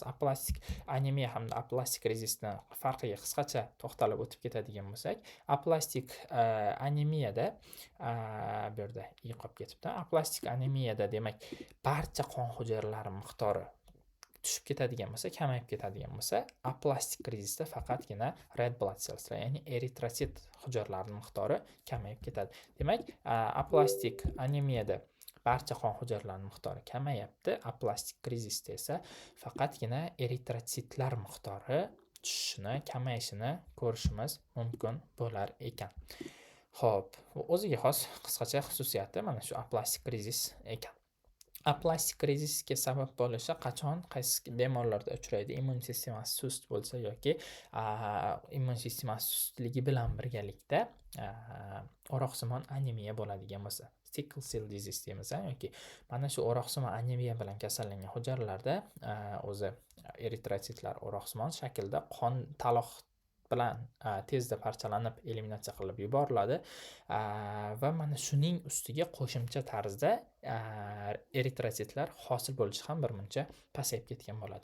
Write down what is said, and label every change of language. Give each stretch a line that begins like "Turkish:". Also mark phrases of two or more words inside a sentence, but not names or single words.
Uzbek: Aplastik anemiya hamda aplastik krizisning farqiga qisqacha to'xtalib o'tib ketadigan bo'lsak, aplastik anemiyada bu yerda qolib ketibdi. Aplastik anemiyada demak barcha qon hujayralari miqdori tushib ketadigan bo'lsa, kamayib ketadigan bo'lsa, aplastik krizisda faqatgina
English: red blood cells,
Uzbek: ya'ni eritrotsit hujayralarining miqdori kamayib ketadi. Demak, aplastik anemiyada barcha qon hujayralarining miqdori kamayapti. Aplastik krizisda esa faqatgina eritrotsitlar miqdori tushishini, kamayishini ko'rishimiz mumkin bo'lar ekan. Xo'p, o'ziga xos qisqacha xususiyati mana shu aplastik krizis ekan. Aplastik krizisga sabab bo'lishi qachon, qaysi bemorlarda uchraydi? Immun sistemasi sust bo'lsa yoki immun sistemasi sustligi bilan birgalikda o'roqsimon anemiya bo'ladigan bo'lsa,
English: sickle cell disease
Uzbek: deymiz, yoki mana shu o'roqsimon anemiya bilan kasallangan hujayralarda o'zi eritrotsitlar o'roqsimon shaklda qon taloq bilan tezda parchalanib eliminatsiya qilib yuboriladi va mana shuning ustiga qo'shimcha tarzda eritrotsitlar hosil bo'lishi ham birmuncha pasayib ketgan bo'ladi.